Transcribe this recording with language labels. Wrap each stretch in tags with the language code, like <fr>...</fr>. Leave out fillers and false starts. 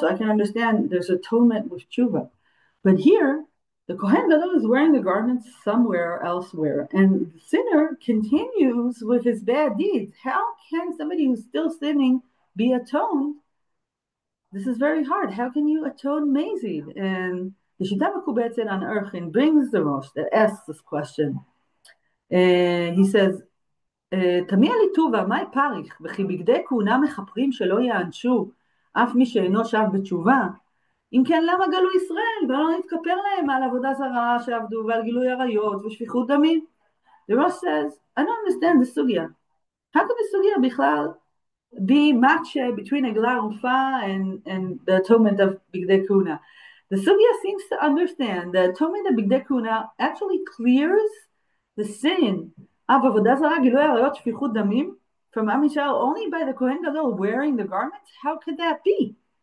<en>So I can understand there's atonement with tshuva. But here, the Kohen Gadol is wearing the garments somewhere elsewhere, and the sinner continues with his bad deeds. How can somebody who's still sinning be atoned? This is very hard. How can you atone mazid? And the Shita Mekubetzet on Erchin brings the Rosh that asks this question.</en> <he>He says, תמיה לי טובה, מה פריך? וכי בגדי כהונה מכפרים שלא יענשו אף מי שאינו שב בתשובה? אם כן, למה גלו ישראל ולא נתכפר להם על עבודה זרה שעבדו ועל גילוי עריות ושפיכות דמים?</he> <en>The Rosh says, I don't understand the sugya. How could the sugya בכלל be match between Eglah and the atonement of Bigdei Kuna? The sugya seems to understand the atonement of Bigdei Kuna actually clears the sin of avodah zarah, gilui arayot, shfichut damim from Am Yisrael only by the Kohen Gadol wearing the garments. How could that be?</en>